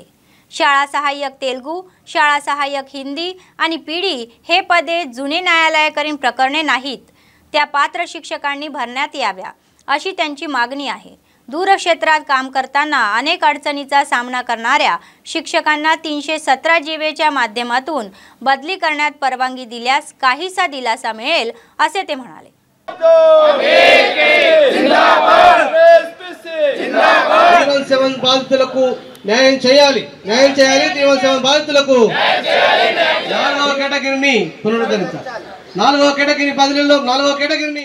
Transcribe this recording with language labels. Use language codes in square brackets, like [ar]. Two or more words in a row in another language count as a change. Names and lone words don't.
[mr] शाळा सहाय्यक तेलुगू, शाळा सहाय्यक हिंदी आणि PD हे पदे जुने न्यायालयीन प्रकरणे नाहीत, त्या पात्र शिक्षकांनी भरण्यात याव्या अशी त्यांची मागणी आहे। दूरक्षेत्रात काम करताना अनेक अडचणींचा सामना करणाऱ्या शिक्षकांना 317 जीवेच्या माध्यमातून बदली करण्यात परवानगी दिल्यास काहीसा दिलासा मिळेल असे ते म्हणाले। [te] బాధితులకు న్యాయం చేయాలి 317 బాధితులకు 4వ కేటగిరీని పునరుద్ధరించాలి 4వ కేటగిరీ బదిలీలో 4వ కేటగిరీని